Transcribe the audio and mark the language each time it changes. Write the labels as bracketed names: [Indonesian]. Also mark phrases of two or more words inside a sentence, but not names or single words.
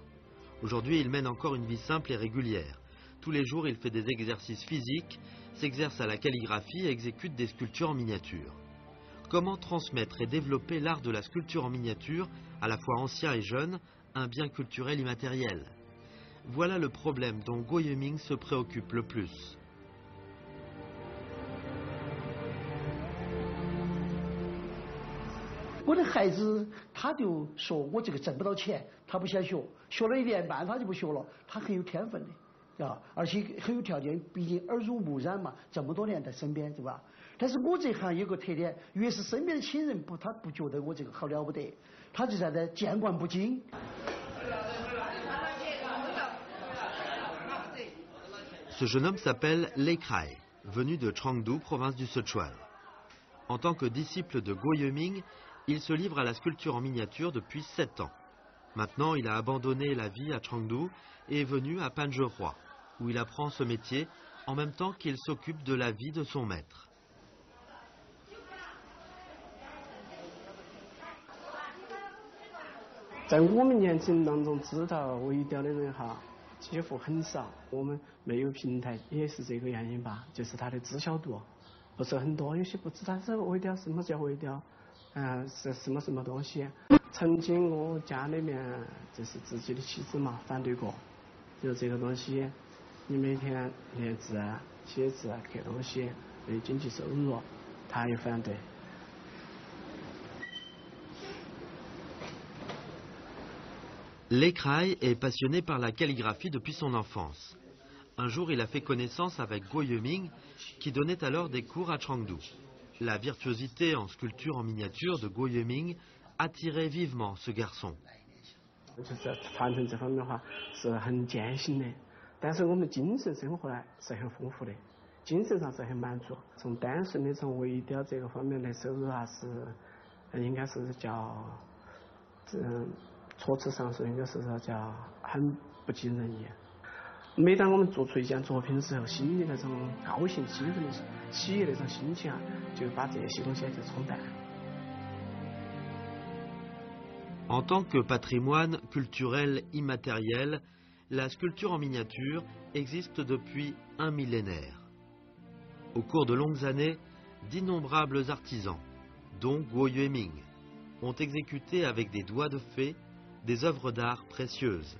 [French] Aujourd'hui, il mène encore une vie simple et régulière. Tous les jours, il fait des exercices physiques, s'exerce à la calligraphie et exécute des sculptures en miniature. Comment transmettre et développer l'art de la sculpture en miniature, à la fois ancien et jeune, un bien culturel immatériel? Voilà le problème dont Guo Yeming se préoccupe le plus. [Chinese] 我的孩子他就说我这个挣不到钱，他不想学，学了1年半他就不学了，他很有天分的，啊，而且很有条件，毕竟耳濡目染嘛，这么多年在身边，对吧？但是我这行有个特点，越是身边的亲人他不觉得我这个好了不得，他就在这见惯不惊。 [French] Ce jeune homme s'appelle Lei Kai, venu de Chengdu, province du Sichuan. En tant que disciple de Guo Yeming, il se livre à la sculpture en miniature depuis 7 ans. Maintenant, il a abandonné la vie à Chengdu et est venu à Pangeroi, où il apprend ce métier en même temps qu'il s'occupe de la vie de son maître. Dans notre jeunesse, on sait que les [Chinese] 微雕的人哈几乎很少，我们没有平台也是这个原因吧，就是它的知晓度不是很多，有些不知道是微雕什么叫微雕，是什么东西。曾经我家里面就是自己的妻子嘛反对过，就这个东西，你每天练字啊、写字啊、刻东西，对经济收入，他也反对。 [French] Lei Kai est passionné par la calligraphie depuis son enfance. Un jour, il a fait connaissance avec Guo Yeming, qui donnait alors des cours à Chengdu. La virtuosité en sculpture en miniature de Guo Yueming attirait vivement ce garçon. [Chinese] 就是传承这方面的话是很艰辛的，但是我们精神生活呢是很丰富的，精神上是很满足。从单纯的从微雕这个方面来收入啊，是应该是叫措辞上说应该是说叫很不尽人意。每当我们做出一件作品的时候，心里那种高兴、兴奋的喜悦那种心情啊，就把这些东西就冲淡。 [French] En tant que patrimoine culturel immatériel, la sculpture en miniature existe depuis un millénaire. Au cours de longues années, d'innombrables artisans, dont Guo Yueming, ont exécuté avec des doigts de fée des œuvres d'art précieuses.